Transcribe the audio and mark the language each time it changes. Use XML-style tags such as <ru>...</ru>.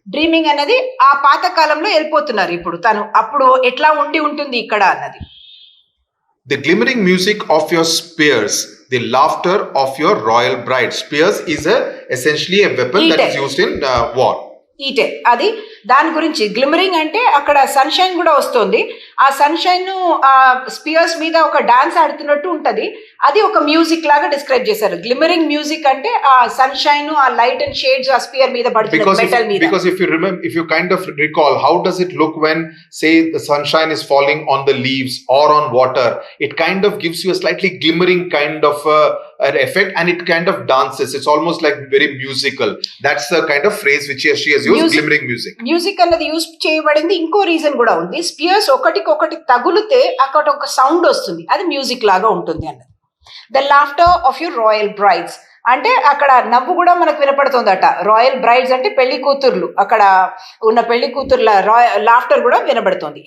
<te>Dreaming అనేది ఆ పాత కాలంలో వెళ్ళిపోతున్నారు. ఇప్పుడు తను అప్పుడు ఎట్లా ఉంటుంది ఇక్కడ అన్నది.</te> <en>The glimmering music of your spears, the laughter of your royal bride. Spears is essentially a weapon that is used in war.</en> <te>ఈటే అది దాని గురించి. గ్లిమరింగ్ అంటే అక్కడ సన్షైన్ కూడా వస్తుంది. ఆ సన్షైన్ ఆ స్పియర్స్ మీద ఒక డాన్స్ ఆడుతున్నట్టు ఉంటది. అది ఒక మ్యూజిక్ లాగా డిస్క్రైబ్ చేశారు. గ్లిమరింగ్ మ్యూజిక్ అంటే ఆ సన్షైన్, ఆ లైట్ అండ్ షేడ్స్ ఆ స్పియర్ మీద పడుతుంది, మెటల్ మీద.</te> <en>Because if you kind of recall, how does it look when, say, the sunshine is falling on the leaves or on water? It kind of gives you a slightly glimmering kind of an effect, and it kind of dances. It's almost like very musical. That's the kind of phrase which she has used, glimmering music.</en> <te>Music అన్నది use చేయబడింది. ఇంకో reason కూడా ఉంది. Spheres ఒకటికొకటి తగులితే అక్కడ ఒక sound వస్తుంది, అది music లాగా ఉంటుంది అన్నది.</te> <en>the laughter of your royal brides</en> <te>అంటే అక్కడ నవ్వు కూడా మనకు వినపడుతుందట. రాయల్ బ్రైడ్స్ అంటే పెళ్లి కూతుర్లు, అక్కడ ఉన్న పెళ్లి కూతుర్ల లాఫ్టర్ కూడా వినబడుతుంది.</te>